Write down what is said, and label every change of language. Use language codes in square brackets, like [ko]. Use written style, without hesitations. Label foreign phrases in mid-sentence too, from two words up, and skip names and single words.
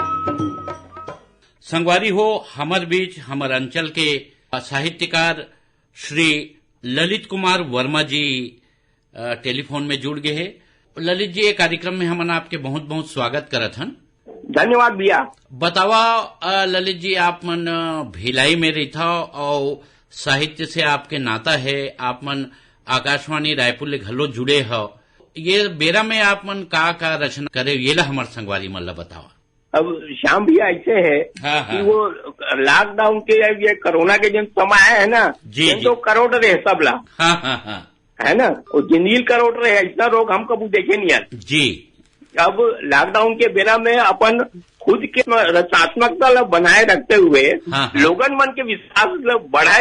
[hne] संगवारी हो हमर बीच हमर अंचल के साहित्यकार श्री ललित कुमार वर्मा जी टेलीफोन में जुड़ गए हैं। ललित जी, ये कार्यक्रम में हमन आपके बहुत बहुत स्वागत करत हन। धन्यवाद भैया। बतावा ललित जी, आप मन भिलाई में रहता और साहित्य से आपके नाता है। आप मन आकाशवाणी रायपुर ले घलो जुड़े हो। ये बेरा में आप मन का रचना करे ये ला हमार संगवारी मन ला बतावा। अब श्याम भैया ऐसे है कि वो लॉकडाउन के ये कोरोना के जन समय है ना जी, तो करोड़ रहे सब ला। है ना, वो जिंदगी करोड़ रहे ऐसा रोग हम कभी देखे नहीं है जी। अब लॉकडाउन के बेरा में अपन खुद के रचनात्मकता बनाए रखते हुए लोगन मन के विश्वास बढ़ाए।